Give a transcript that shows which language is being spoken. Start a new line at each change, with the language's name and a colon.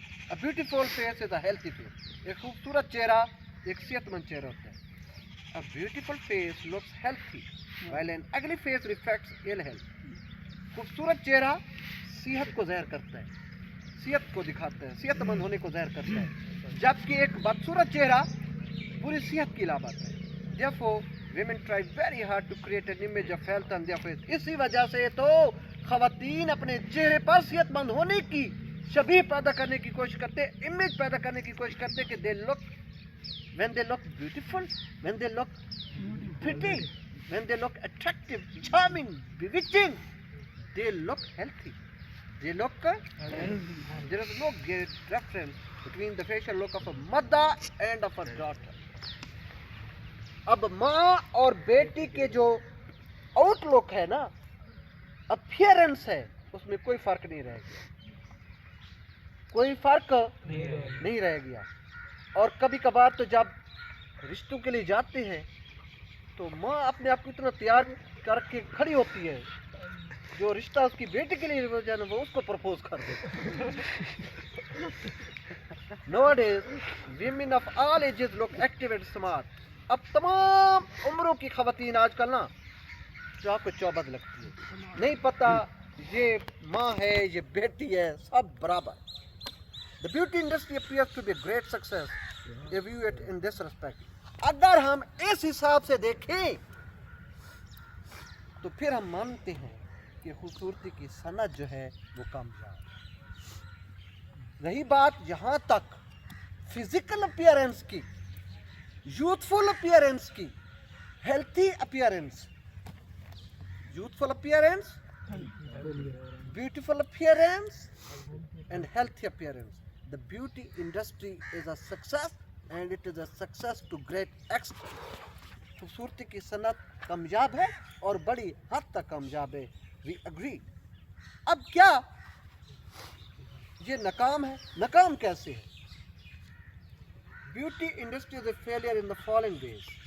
English: A beautiful face is a healthy face.
Urdu: ایک خوبصورت چہرہ ایک صحت مند چہرہ ہوتا ہے.
English: A beautiful face looks healthy while an ugly face reflects ill health.
Urdu: خوبصورت چہرہ صحت کو ظاہر کرتا ہے, صحت کو دکھاتا ہے, صحت مند ہونے کو ظاہر کرتا ہے, جبکہ ایک بدصورت چہرہ پوری صحت کی علامت ہے.
English: Therefore, women try very hard to create an image of health on their face.
Urdu: اسی وجہ سے تو خواتین اپنے چہرے پر صحت مند ہونے کی شبیہ پیدا کرنے کی کوشش کرتے, امیج پیدا کرنے کی کوشش کرتے کہ
English: when they look beautiful, when they look pretty, when they look attractive, charming, bewitching, they look healthy. They look, there is no great difference between the facial look of a mother and of a daughter.
Urdu: اب ماں اور بیٹی کے جو out لک ہے نا, appearance ہے, اس میں کوئی فرق نہیں رہ گیا, کوئی فرق نہیں رہ گیا. اور کبھی کبھار تو جب رشتوں کے لیے جاتے ہیں تو ماں اپنے آپ کو اتنا تیار کر کے کھڑی ہوتی ہے, جو رشتہ اس کی بیٹی کے لیے جانا وہ اس کو پرپوز کر دے.
English: Nowadays, women of all ages look active and smart.
Urdu: اب تمام عمروں کی خواتین آج کل نا چاق و چوبند لگتی ہے, نہیں پتہ یہ ماں ہے یہ بیٹی ہے, سب برابر.
English: The beauty industry appears to be a great success if you it in this respect.
Urdu: اگر ہم اس حساب سے دیکھیں تو پھر ہم مانتے ہیں کہ خوبصورتی کی صنعت جو ہے وہ کامیاب. رہی بات یہاں تک
English: Physical appearance کی, youthful appearance کی, healthy appearance, youthful appearance, beautiful appearance and healthy appearance. The beauty industry is a success and it is a success to great extent.
Urdu: خوبصورتی کی صنعت کامیاب ہے اور بڑی حد تک کامیاب ہے.
English: We agree.
Urdu: اب کیا یہ ناکام ہے؟ ناکام کیسے ہے؟
English: Beauty industry is a failure in the following ways.